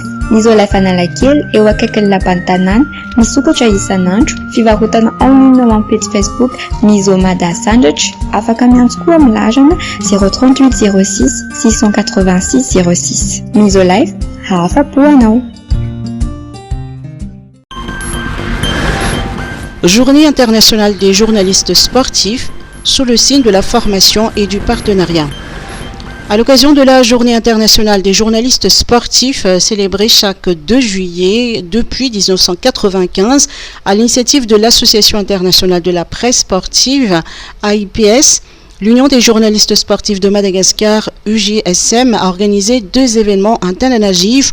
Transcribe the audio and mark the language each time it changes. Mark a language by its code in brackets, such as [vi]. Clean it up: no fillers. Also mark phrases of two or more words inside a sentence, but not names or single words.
[mg] Misolife Analakely eo akaikin'ny lapan'ny tanàna, misokatra isan'andro, fivarotana [fr] en ligne [mg] amin'ny page Facebook Miso Mada Sandwich, afaka miantso koa amin'ny larana 038 06 686 06. Misolife, hafa-po anao. [fr] Journée internationale des journalistes sportifs sous le signe de la formation et du partenariat. À l'occasion de la Journée internationale des journalistes sportifs, célébrée chaque 2 juillet depuis 1995, à l'initiative de l'Association internationale de la presse sportive, AIPS, l'Union des journalistes sportifs de Madagascar, UJSM, a organisé 2 événements à Tan-Najif.